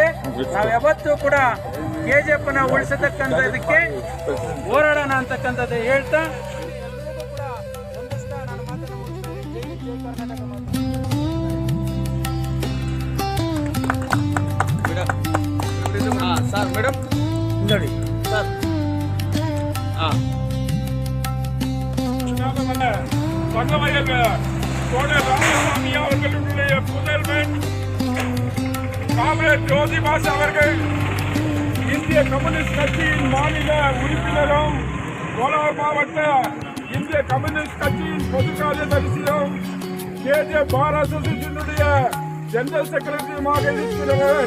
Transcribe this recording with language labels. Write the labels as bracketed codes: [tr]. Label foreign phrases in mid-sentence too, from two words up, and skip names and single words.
[kn] ನಾವು ಯಾವತ್ತೂ ಕೂಡ KGFನ ಉಳಿಸತಕ್ಕಂಥದಕ್ಕೆ ಹೋರಾಡೋಣ ಅಂತಕ್ಕಂಥದ್ದು ಹೇಳ್ತಾ ಎಲ್ಲರಿಗೂ ಕೂಡ ಒಂದಿಸ್ತಾ ನಾನು ಮಾತನ್ನು ಮುಗಿಸ್ತೇನೆ. ಜೈ ಕರ್ನಾಟಕ ಮಾತು. ಸರ್ ಮೇಡಮ್ ನೋಡಿ ಸರ್ [ta] தங்கவயல் தோழர் ராமசாமி அவர்களுடைய புதல்வன் காம்ரேட் ஜோதிபாஸ் அவர்கள் இந்திய கம்யூனிஸ்ட் கட்சியின் மாநில உறுப்பினரும் கோலார் மாவட்ட இந்திய கம்யூனிஸ்ட் கட்சியின் பொது காரியதரிசியும் KGF [en] bar associationudaiya general secretaryumaga [ta] இருக்கிறவர்.